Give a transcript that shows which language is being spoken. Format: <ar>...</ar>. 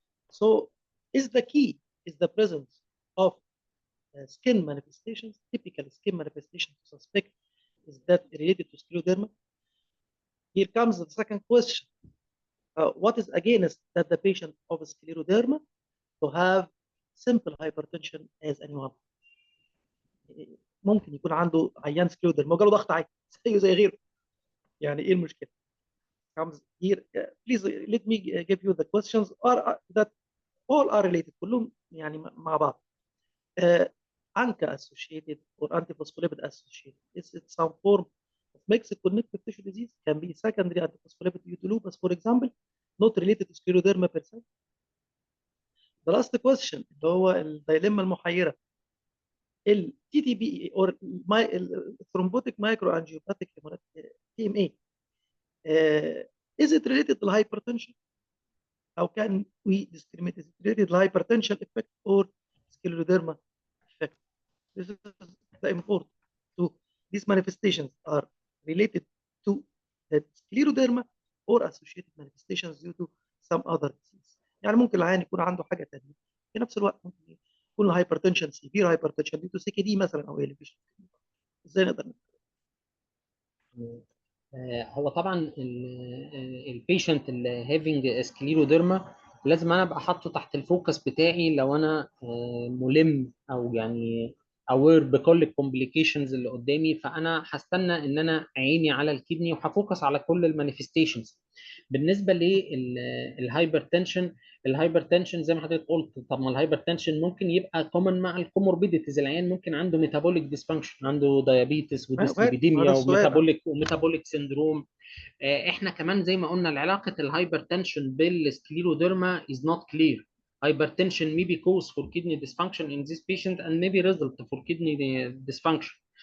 <en>So, is the key is the presence of skin manifestations, typical skin manifestations to suspect is that related to scleroderma? Here comes the second question. What is against that the patient of scleroderma to have simple hypertension as anyone?</en> <ar>ممكن يكون عنده عيان سكليروديرما وجاله ضغط عالي زيه زي غيره. يعني ايه المشكله؟</ar> <en>Comes here. Please let me give you the questions or that all are related،</en> <ar>كلهم يعني مع بعض.</ar> <en>ANCA associated or antiphospholipid associated is it some form of mixed connective tissue disease, can be secondary antiphospholipid due to lupus for example, not related to scleroderma per se. The last question</en> <ar>اللي هو الدايليما المحيرة،</ar> <en>ال TTP or thrombotic microangiopathic TMA is it related to hypertension? How can we discriminate? Is it related to hypertension effect or scleroderma effect? This is the important. So these manifestations are related to the scleroderma or associated manifestations due to some other disease.</en> <ar>يعني ممكن العيان يكون عنده حاجه ثانيه في نفس الوقت، ممكن يكون الهايبرتنشن سيفير هايبرتنشن دي تو سي كي دي مثلا او اليفيشن. ازاي نقدر هو طبعا البيشنت اللي هافينج سكليروديرما لازم انا ابقى حاطه تحت الفوكس بتاعي لو انا ملم او يعني اوير بكل الكومبليكيشنز اللي قدامي، فانا هستنى ان انا عيني على الكدني وهفوكس على كل المانيفستيشنز. بالنسبه للهايبرتنشن، الهايبرتنشن زي ما حضرتك قلت، طب ما الهايبرتنشن ممكن يبقى كومن مع الكوموربيديتيز، العيان ممكن عنده ميتابوليك ديسفانكشن، عنده دايابيتس وارد؟ ما ده وديسليبيديميا السؤال. وميتابوليك سيندروم. احنا كمان زي ما قلنا العلاقه الهايبرتنشن بالسكليروديرما</ar> <en>is not clear. Hypertension may be cause for kidney dysfunction in this patient and may be result for kidney dysfunction.</en>